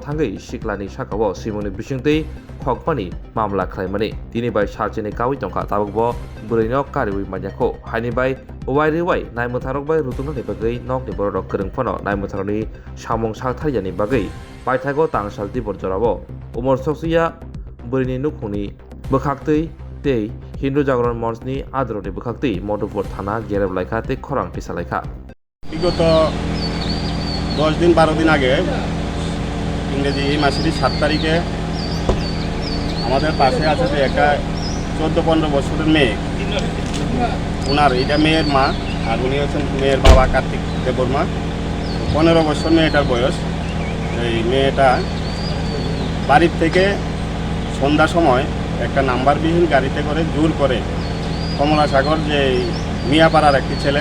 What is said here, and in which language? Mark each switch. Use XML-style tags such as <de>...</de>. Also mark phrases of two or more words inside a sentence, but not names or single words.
<trp>Thangi Siklani Sakao Simoni Bisingtei Khogmani Mamla Khlaimani Tini bai Chalchini Kawi Tongka Tabukbo Bwrwino Kariwi Manyako Haini bai Wairiwai Naimutharok bai Rutungni Bagai Nokni Borok Krungphono Naimutharoni Samung Sakthariani Bagai Paithago Tangsal Tibor Jorabo Umor Sokchukya Bwrwini Nukhuni Bwkhaktui tei Hindu Jagron Monchni Adroni Bwkhaktui Modupur Thana Gereblaika tei Khorang Tisalaika</trp> <bn>বিগত 10 দিন 12 দিন আগে ইংরেজি এই মাসের 7 তারিখে আমাদের পাশে আছে যে একটা 14-15 বছরের মেয়ে ওনার এটা মেয়ের মা আর উনি হচ্ছেন মেয়ের বাবা কার্তিক দেববর্মা 15 বছর মেয়েটার বয়স এই মেয়েটা বাড়ি থেকে সন্ধ্যা সময় একটা নাম্বারবিহীন গাড়িতে করে জোর করে কমলাসাগর যে মিয়াপাড়ার একটি ছেলে</bn>